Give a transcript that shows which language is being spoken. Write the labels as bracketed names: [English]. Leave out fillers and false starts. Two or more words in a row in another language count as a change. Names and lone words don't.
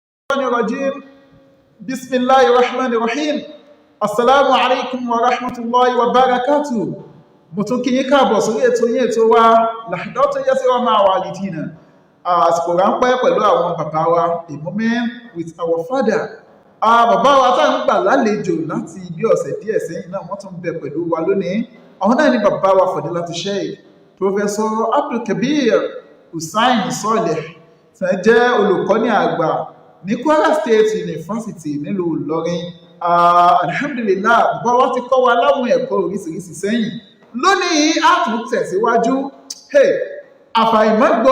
[Arabic] الرجيم بسم الله الرحمن الرحيم السلام عليكم ورحمة الله وبركاته [Yoruba] mo tún kí yín káàbọ̀ sórí ètò yín ètò wa Lahdatu Yasiru ma'a walidina àsìkò ráńpẹ́ pẹ̀lú àwọn bàbá wa [English] a moment with our father [Yoruba] bàbá wa tá ń gbà lálejò láti bí ọ̀sẹ̀ díẹ̀ sẹ́yìn náà wọ́n tún bẹ pẹ̀lú wa lónìí àwọn náà ni bàbá wa Fadilatu Sheikh Professor Abdulkabir Hussaini Saleh tí wọ́n jẹ́ olùkọ́ni àgbà ní Kwara State University nílùú Ìlọrin alhamdulillah bàbá wa ti kọ́ wa láwọn ẹ̀kọ́ oríṣiríṣi sẹ́yìn lónìí a tún tẹ̀síwájú àfàìmọ́gbọ́